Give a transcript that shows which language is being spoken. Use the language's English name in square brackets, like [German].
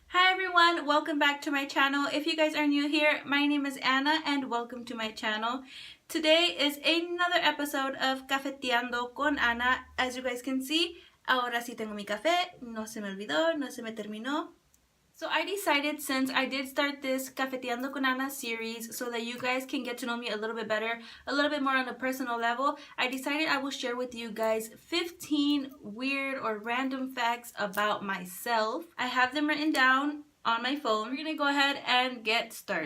[English] everyone, welcome back to my channel. If you guys are new here, my name is Anna and welcome to my channel. Today is another episode of Cafeteando con Ana. As you guys can see, [Spanish] ahora sí tengo mi café, no se me olvidó, no se me terminó. [English] So I decided, since I did start this Cafeteando con Ana series so that you guys can get to know me a little bit better, a little bit more on a personal level, I decided I will share with you guys 15 weird or random facts about myself. I have them written down on my phone. We're gonna go ahead and get started.